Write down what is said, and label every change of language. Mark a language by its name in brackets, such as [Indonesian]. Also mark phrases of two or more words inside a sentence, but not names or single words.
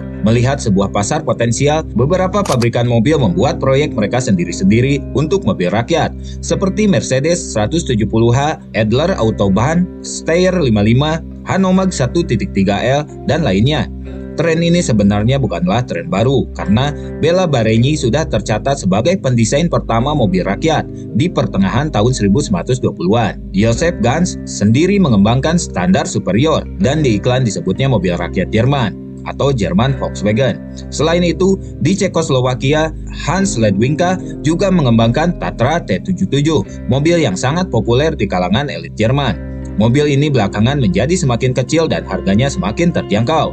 [Indonesian] Melihat sebuah pasar potensial, beberapa pabrikan mobil membuat proyek mereka sendiri-sendiri untuk mobil rakyat seperti Mercedes 170H, Adler Autobahn, Steyr 55, Hanomag 1.3L, dan lainnya. Tren ini sebenarnya bukanlah tren baru, karena Bela Barenyi sudah tercatat sebagai pendesain pertama mobil rakyat di pertengahan tahun 1920-an. Joseph Ganz sendiri mengembangkan standar superior, dan di iklan disebutnya mobil rakyat Jerman atau Jerman Volkswagen. Selain itu, di Cekoslowakia, Hans Ledwinka juga mengembangkan Tatra T77, mobil yang sangat populer di kalangan elit Jerman. Mobil ini belakangan menjadi semakin kecil dan harganya semakin terjangkau.